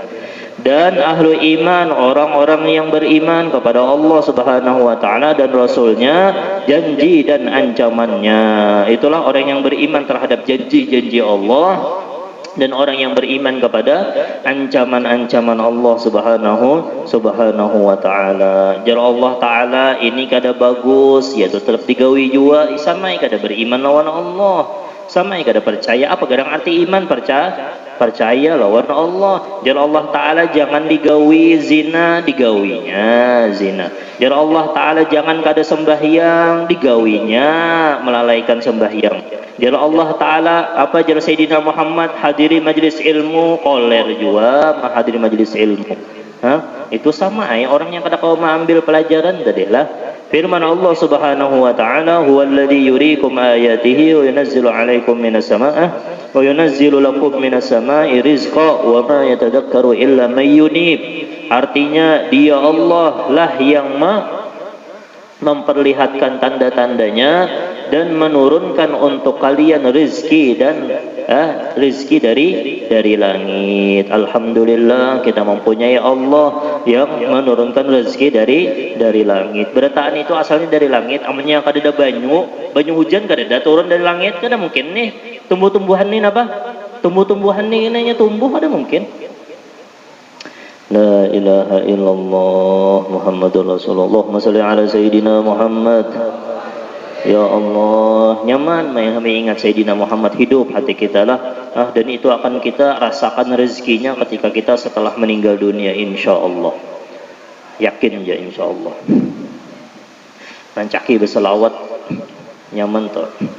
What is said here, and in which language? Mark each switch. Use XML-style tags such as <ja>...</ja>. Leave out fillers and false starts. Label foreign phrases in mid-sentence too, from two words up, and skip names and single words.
<id>Dan</id> <ar>أهل إيمان,</ar> <id>orang-orang yang beriman kepada Allah</id> <ar>سبحانه وتعالى</ar> <id>dan rasulnya, janji dan ancamannya. Itulah orang yang beriman terhadap janji-janji Allah dan orang yang beriman kepada ancaman-ancaman Allah</id> <ar>سبحانه وتعالى.</ar> <bjn>Jar Allah taala ini kada bagus, ya tetap digawi jua sama kada beriman lawan Allah. Sama kada percaya. Apa garang arti iman? Percaya lawan Allah. Jar Allah taala jangan digawi zina, digawinya zina. Jar Allah taala jangan kada sembahyang, digawinya melalaikan sembahyang. Jar Allah taala jar Sayyidina Muhammad hadiri majlis ilmu, koler juga menghadiri majlis ilmu. Itu sama orang yang kada kau mengambil pelajaran tadilah.</bjn> <id>Firman Allah</id> <ar>سبحانه وتعالى, "هو الذي يريكم آياته وينزل عليكم من السماء وينزل لكم من السماء رزقا وما يتذكر إلا من ينيب."</ar> <id>Artinya dia Allah lah yang memperlihatkan tanda-tandanya dan menurunkan untuk kalian rezeki dan rezeki dari langit. Alhamdulillah kita mempunyai Allah yang menurunkan rezeki dari langit.</id> <bjn>Berataan itu asalnya dari langit. Amalnya kada ada banyu hujan kada ada turun dari langit, kada mungkin nih tumbuh-tumbuhan nih apa tumbuh-tumbuhan ini tumbuh ada mungkin.</bjn> <ar>لا إله إلا الله محمد رسول الله. اللهم صل على سيدنا محمد.</ar> <bjn>Ya Allah, nyaman mengingat Sayyidina Muhammad, hidup hati kita lah.</bjn> <id>Dan itu akan kita rasakan rezekinya ketika kita setelah meninggal dunia,</id> <ar>إن شاء الله.</ar> <id>Yakin ya</id> <ar>إن شاء الله.</ar> <bjn>Nancaki berselawat nyaman tuh.</bjn>